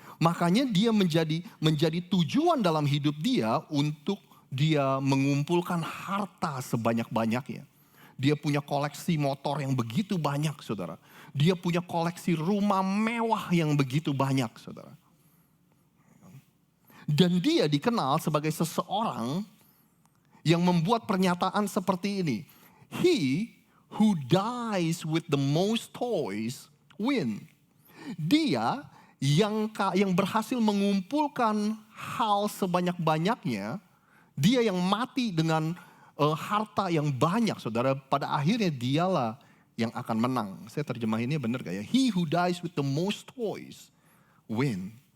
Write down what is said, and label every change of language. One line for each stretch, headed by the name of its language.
Indonesian: Makanya dia menjadi tujuan dalam hidup dia untuk dia mengumpulkan harta sebanyak-banyaknya. Dia punya koleksi motor yang begitu banyak, saudara. Dia punya koleksi rumah mewah yang begitu banyak, saudara. Dan dia dikenal sebagai seseorang yang membuat pernyataan seperti ini.
English: He who dies with the most toys win.
Indonesian: Dia yang berhasil mengumpulkan hal sebanyak-banyaknya, dia yang mati dengan harta yang banyak, saudara, pada akhirnya dialah yang akan menang. Saya terjemahinnya benar gak ya?
English: He who dies with the most toys win.